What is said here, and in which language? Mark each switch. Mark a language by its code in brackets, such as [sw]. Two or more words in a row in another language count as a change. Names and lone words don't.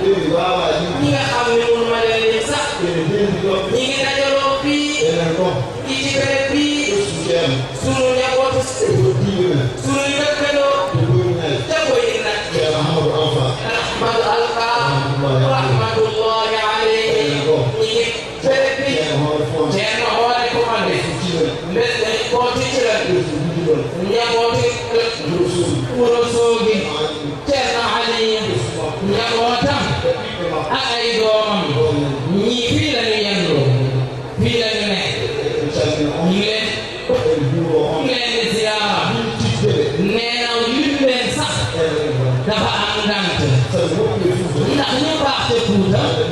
[wo] ñi nga xam ne mënu ma leen sax ñi ngi dajaloo fii ci béréb bii sunu njabootu sunu dëkkandoo jabo yi nag Ahmadu Alfa [ar] rahmatullahi alayhi [wo] ñi ngi béréb bi Ceerno Hoore Kumande mbes dañ koo ticiral njabooti Wuro Soogi Ceerno Aliyu njabootam ak ay doomam ñii fii la ñu yendoo fii la ñu nekk ñu leen di ziyaara nee na lim leen sax dafa am ngant ndax ñu baax te Fuuta